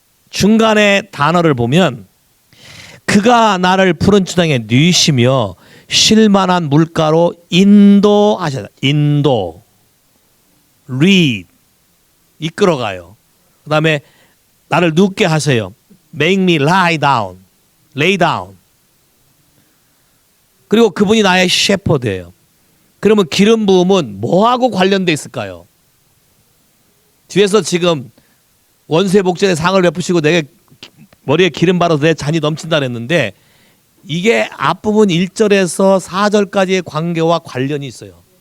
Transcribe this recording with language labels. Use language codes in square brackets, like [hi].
[ko] 중간에 단어를 보면 그가 나를 푸른 추당에 누이시며 쉴만한 물가로 인도하셨다. 인도, lead, 이끌어가요. 그 다음에 나를 눕게 하세요. [en] Make me lie down, lay down. [ko] 그리고 그분이 나의 셰퍼드예요. 그러면 기름 부음은 뭐하고 관련돼 있을까요? 뒤에서 지금 원수의 목전에 상을 베푸시고 내게 머리에 기름 바르서 내 잔이 넘친다 그랬는데 이게 앞부분 1절에서 4절까지의 관계와 관련이 있어요.